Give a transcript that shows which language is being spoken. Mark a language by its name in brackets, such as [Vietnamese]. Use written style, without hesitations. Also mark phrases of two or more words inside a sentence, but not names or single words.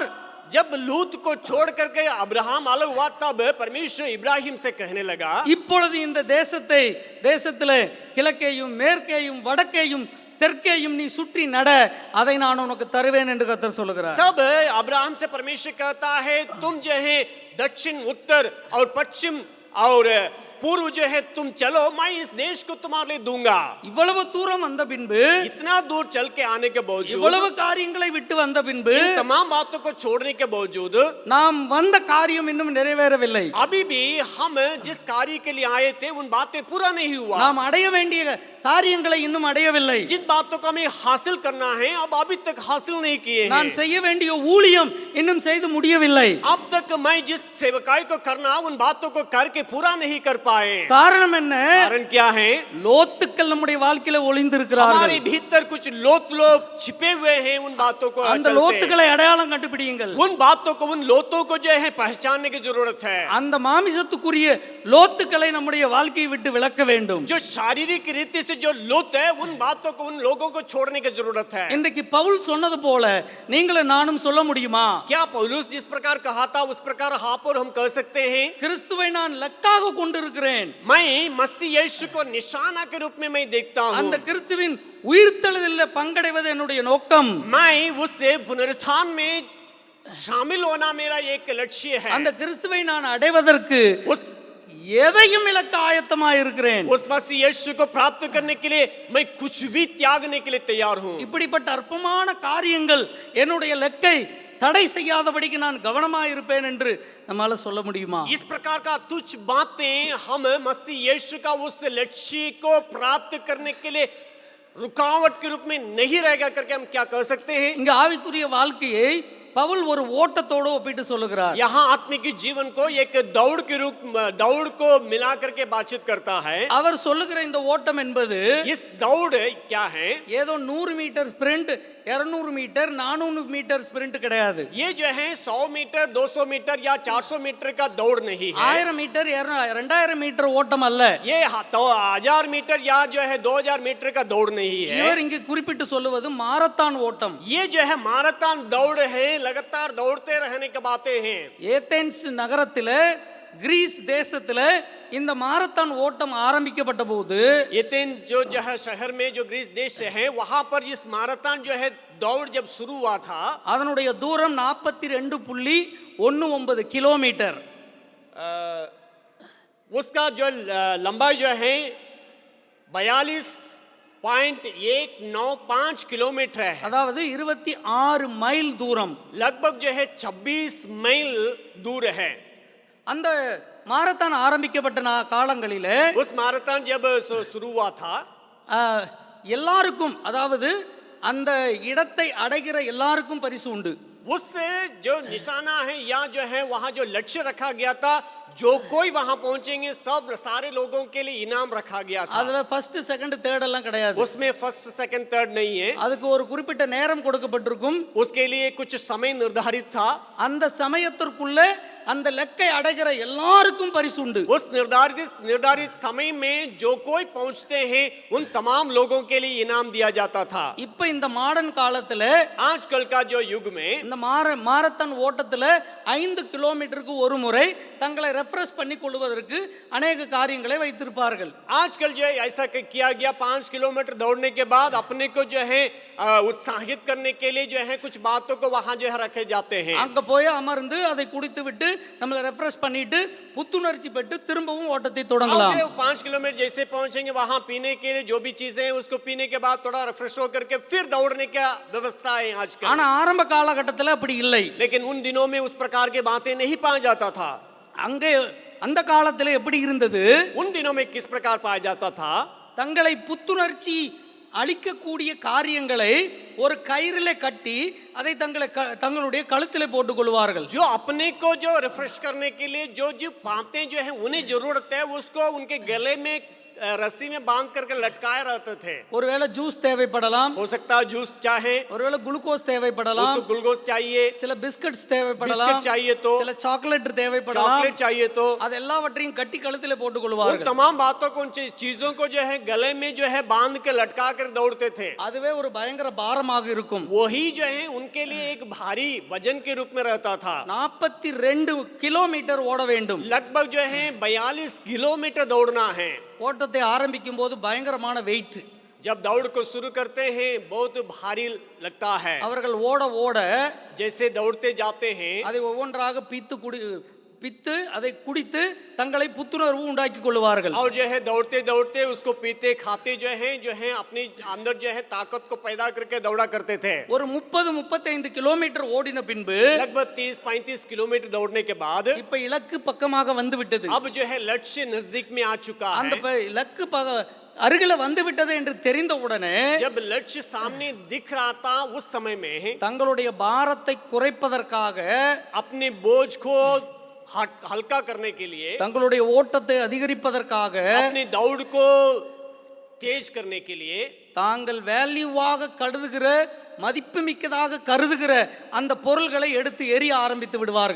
[Hindi] जब लूत को छोड़ करके अब्राहम अलग हुआ तब परमेश्वर इब्राहिम से कहने लगा, [Tamil] இப்பொழுது இந்த தேசத்திலே கிழக்கேயும் மேற்கேயும் வடக்கேயும் தெற்கேயும் நீ சுற்றி நட, அதை நான் உனக்கு தருவேன் என்று கர்த்தர் சொல்லுகிறார். [Hindi] तब अब्राहम से परमेश्वर कहता है तुम जो है दक्षिण उत्तर और पश्चिम और पूर्व जो है तुम चलो, मैं इस देश को तुम्हारे लिए दूंगा। [Tamil] இவ்வளவு தூரம் வந்த பின்பு, [Hindi] इतना दूर चल के आने के बावजूद, [Tamil] இவ்வளவு காரியங்களை விட்டு வந்த பின்பு, [Hindi] इन तमाम बातों को छोड़ने के बावजूद [Tamil] நாம் வந்த காரியம் இன்னும் நிறைவேறவில்லை. [Hindi] अभी भी हम जिस कार्य के लिए आए थे उन बातें पूरा नहीं हुआ। [Tamil] நாம் அடைய வேண்டிய காரியங்களை இன்னும் அடையவில்லை. [Hindi] जिन बातों को हमें हासिल करना है अब अभी तक हासिल नहीं किए हैं। [Tamil] நான் செய்ய வேண்டிய ஊழியம் இன்னும் செய்து முடியவில்லை. [Hindi] अब तक मैं जिस सेवकाई को करना उन बातों को करके पूरा नहीं कर पाए। [Tamil] காரணம் என்ன? [Hindi] कारण क्या है? [Tamil] லோத்துக்கள் நம்முடைய வாழ்க்கையில ஒளிந்திருக்கிறார்கள். [Hindi] हमारे भीतर कुछ लोग छिपे हुए हैं। उन बातों को [Tamil] அந்த லோத்துக்களை அடையாளம் கண்டுபிடியுங்கள். [Hindi] उन बातों को, उन लोतों को जो है पहचानने की जरूरत है। [Tamil] அந்த மாமிசத்துக்குரிய லோத்துக்களை நம்முடைய வாழ்க்கையை விட்டு விலக்க வேண்டும். [Hindi] जो शारीरिक रीति से जो लुप्त है उन बातों को, उन लोगों को छोड़ने की जरूरत है। [Tamil] இன்றைக்கு பவுல் சொன்னது போல நீங்களும் நானும் சொல்ல முடியுமா? [Hindi] क्या पौलुस जिस प्रकार कहा था उस प्रकार आप और हम कह सकते हैं? [Tamil] கிறிஸ்துவை நான் லக்காக கொண்டிருக்கிறேன். [Hindi] मैं मसीह यीशु को निशाना के रूप में मैं देखता हूँ। [Tamil] அந்த கிறிஸ்துவின் உயிர்த்தெழுதலில் பங்கடைவது என்னுடைய நோக்கம். [Hindi] मैं उससे पुनरुत्थान में शामिल होना मेरा एक लक्ष्य है। [Tamil] அந்த கிறிஸ்துவை நான் அடைவதற்கு [Hindi] उस [Tamil] எதையும் இழக்க ஆயத்தமாக இருக்கிறேன். [Hindi] उस मसीह यीशु को प्राप्त करने के लिए मैं कुछ भी त्यागने के लिए तैयार हूँ। [Tamil] இப்படிப்பட்ட அற்பமான காரியங்கள் என்னுடைய லக்கை தடை செய்யாதபடிக்கு நான் கவனமாக இருப்பேன் என்று நம்மால சொல்ல முடியுமா? [Hindi] इस प्रकार का तुच्छ बातें हम मसीह यीशु का उस लक्ष्य को प्राप्त करने के लिए रुकावट के रूप में नहीं रहेगा करके हम क्या कह सकते हैं? [Tamil] இங்க ஆவிக்குரிய வாழ்க்கையை பவுல் ஒரு ஓட்டத்தோடு ஒப்பிட்டு சொல்லுகிறார். [Hindi] यहाँ आत्मिक जीवन को एक दौड़ को मिला करके बातचीत करता है। [Tamil] அவர் சொல்லுகிற இந்த ஓட்டம் என்பது [Hindi] इस दौड़ क्या है? [Tamil] ஏதோ 100 [English] meter sprint, [Tamil] 200 மீட்டர், 400 [English] meter sprint [Tamil] கிடையாது. [Hindi] ये जो है 100 मीटर, 200 मीटर या 400 मीटर का दौड़ नहीं है। [Tamil] 1000 மீட்டர், 2000 மீட்டர் ஓட்டம் அல்ல. [Hindi] ये 1000 मीटर या जो है 2000 मीटर का दौड़ नहीं है। [Tamil] இவர் இங்கு குறிப்பிட்டு சொல்லுவது மாரத்தான் ஓட்டம். [Hindi] ये जो है माराथन दौड़ है, लगातार दौड़ते रहने की बातें हैं। [Tamil] ஏதென்ஸ் நகரத்திலே, கிரீஸ் தேசத்திலே இந்த மாரத்தான் ஓட்டம் ஆரம்பிக்கப்பட்ட போது [Hindi] एथेंस जो है शहर में जो ग्रीस देश है वहां पर इस माराथन जो है दौड़ जब शुरू हुआ था, [Tamil] அதனுடைய तूரம் 42.19 கிலோமீட்டர். [Hindi] उसका जो लंबाई जो है 42.195 किलोमीटर है। [Tamil] அதாவது 26 மைல் தூரம். [Hindi] लगभग जो है 26 மைல் दूर है। [Tamil] அந்த மாரத்தான் ஆரம்பிக்கப்பட்ட காலங்களிலே [Hindi] उस माराथन जब शुरू हुआ था, [Tamil] எல்லாருக்கும், அதாவது அந்த இடத்தை அடைகிற எல்லாருக்கும் பரிசு உண்டு. [Hindi] उससे जो निशाना है या जो है वहां जो लक्ष्य रखा गया था, जो कोई वहां पहुंचेंगे सब सारे लोगों के लिए इनाम रखा गया था। [Tamil] அதுல [English] first second third [Tamil] எல்லாம் கிடையாது. [Hindi] उसमें [English] first second third [Hindi] नहीं है। [Tamil] அதுக்கு ஒரு குறிப்பிட்ட நேரம் கொடுக்கப்பட்டிருக்கும். [Hindi] उसके लिए कुछ समय निर्धारित था। [Tamil] அந்த சமயத்திற்குள்ள அந்த லக்கை அடைகிற எல்லாருக்கும் பரிசு உண்டு. [Hindi] उस निर्धारित समय में जो कोई पहुंचते हैं उन तमाम लोगों के लिए इनाम दिया जाता था। [Tamil] இப்ப இந்த மாடர்ன் காலத்துல [Hindi] आजकल का जो युग में [Tamil] இந்த மாரத்தான் ஓட்டத்துல 5 கிலோமீட்டருக்கு ஒரு முறை தங்களை ரெஃப்ரெஷ் பண்ணி கொள்வதற்கு अनेक காரியங்களை வைத்திருப்பார்கள். [Hindi] आजकल जो है ऐसा किया गया, 5 किलोमीटर दौड़ने के बाद अपने को जो है उत्साहित करने के लिए जो है कुछ बातों को वहां जो है रखे जाते हैं। [Tamil] அங்க போய் அமர்ந்து அதை குடித்து விட்டு நம்மளை ரெஃப்ரெஷ் பண்ணிட்டு புத்துணர்ச்சி பெற்று திரும்பவும் ஓட்டத்தை தொடங்கலாம். [Hindi] 5 किलोमीटर जैसे पहुंचेंगे वहां पीने के लिए जो भी चीजें हैं उसको पीने के बाद थोड़ा रिफ्रेश होकर के फिर दौड़ने का व्यवस्था है आजकल। [Tamil] ஆனா ஆரம்ப காலகட்டத்தில் அப்படி இல்லை. [Hindi] लेकिन उन दिनों में उस प्रकार के बातें नहीं पाया जाता था। [Tamil] அங்கே அந்த காலத்தில் எப்படி இருந்தது? [Hindi] उन दिनों में किस प्रकार पाया जाता था? [Tamil] தங்களை புத்துணர்ச்சி அளிக்கக்கூடிய காரியங்களை ஒரு கயிறிலே கட்டி அதை தங்களுடைய கழுத்திலே போட்டுக் கொள்வார்கள். [Hindi] जो अपने को जो रिफ्रेश करने के लिए जो जो बातें जो है उन्हें जरूरत है उसको उनके गले में रस्सी में बांध करके लटकाए रहते थे। [Tamil] ஒருவேளை ஜூஸ் தேவைப்படலாம், [Hindi] हो सकता है जूस चाहे, [Tamil] ஒருவேளை குளுக்கோஸ் தேவைப்படலாம், [Hindi] उसको ग्लूकोज चाहिए, [Tamil] சில பிஸ்கட்ஸ் தேவைப்படலாம், [Hindi] बिस्किट चाहिए तो, [Tamil] சில சாக்லேட் தேவைப்படலாம், [Hindi] चॉकलेट चाहिए तो, [Tamil] அது எல்லாவற்றையும் கட்டி கழுத்திலே போட்டுக் [Hindi] उन [Tamil] கொள்வார்கள். [Hindi] तमाम बातों को, उन चीजों को जो है गले में जो है बांध के लटका कर दौड़ते थे। [Tamil] அதுவே ஒரு பயங்கர பாரமாக இருக்கும். [Hindi] वही जो है उनके लिए एक भारी वजन के रूप में रहता था। [Tamil] 42 கிலோமீட்டர் ஓட வேண்டும். [Hindi] लगभग जो है 42 किलोमीटर दौड़ना है। [Tamil] ஓட்டத்தை ஆரம்பிக்கும் போது பயங்கரமான வெயிட். [Hindi] जब दौड़ को शुरू करते हैं बहुत भारी लगता है। [Tamil] அவர்கள் ஓட ஓட [Hindi] जैसे दौड़ते जाते हैं [Tamil] அதை ஒவ்வொன்றாக பித்து அதை குடித்து தங்களை புத்துணர்வு உண்டாக்கி கொள்வார்கள். [Hindi] और जो है दौड़ते दौड़ते उसको पीते खाते जो है अपने अंदर जो है ताकत को पैदा करके दौड़ा करते थे। [Tamil] ஒரு 30-35 கிலோமீட்டர் ஓடின பின்பு [Hindi] लगभग 30-35 किलोमीटर दौड़ने के बाद [Tamil] இப்ப இலக்கு பக்கமாக வந்து விட்டது. [Hindi] अब जो है लक्ष्य नजदीक में आ चुका [Tamil] அந்த [Hindi] है। [Tamil] இலக்கு அருகில வந்து விட்டது என்று தெரிந்த உடனே [Hindi] जब लक्ष्य सामने दिख रहा था उस समय में [Tamil] தங்களுடைய பாரத்தை குறைப்பதற்காக, [Hindi] अपने बोझ को हल्का करने के लिए, [Tamil] தங்களுடைய ஓட்டத்தை அதிகரிப்பதற்காக, [Hindi] अपनी दौड़ को तेज करने के लिए [Tamil] தாங்கள் வேல்யூவாக கருதுகிற, மதிப்புமிக்கதாக கருதுகிற அந்த பொருள்களை எடுத்து எரிய ஆரம்பித்து விடுவார்கள்.